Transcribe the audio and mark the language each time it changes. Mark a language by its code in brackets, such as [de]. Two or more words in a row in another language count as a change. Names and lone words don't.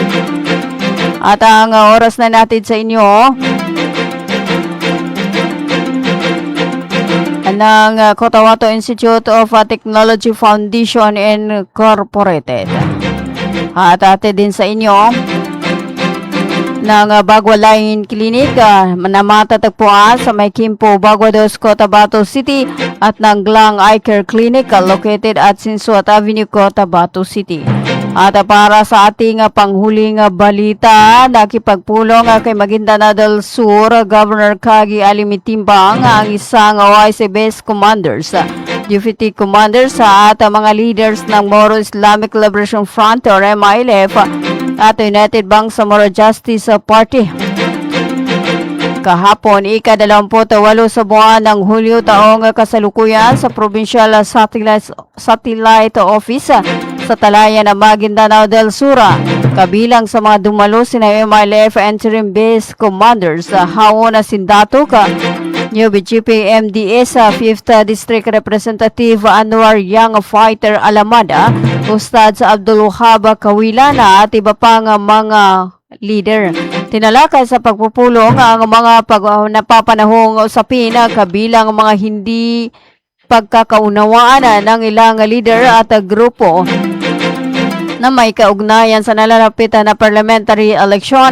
[tl] At ang oras na natin sa inyo ng Cotabato Institute of Technology Foundation Incorporated. At atin din sa inyo ng Bagua Line Clinic na matatagpuan sa May Kimpo, Bagua dos, Cotabato City at ng Glang Eye Care Clinic [en] located at [tl] Sinsuat Avenue, Cotabato City. At para sa ating panghuling balita, nakipagpulong kay Maguindanao del Sur Governor Kagi Alimitimbang ang isang OIC Base Commanders, Deputy Commanders at mga leaders ng Moro Islamic Liberation Front or MILF at United Bangsamoro Justice Party. Kahapon, ika-28 sa buwan ng Hulyo taong kasalukuyan sa Provincial Satellite Office sa Talayan ng Maguindanao del Sur. Kabilang sa mga dumalo sina MILF Interim Base Commanders Haon Sindatuk, New BGP MDS 5th District Representative Anwar Young Fighter Alamada, Ustad sa Abdul Wahab Kawilan at iba pang mga leader. Tinalakay sa pagpupulong ang mga napapanahong usapin kabilang mga hindi pagkakaunawaan ng ilang leader at grupo na may kaugnayan sa nalalapit na [en] parliamentary election.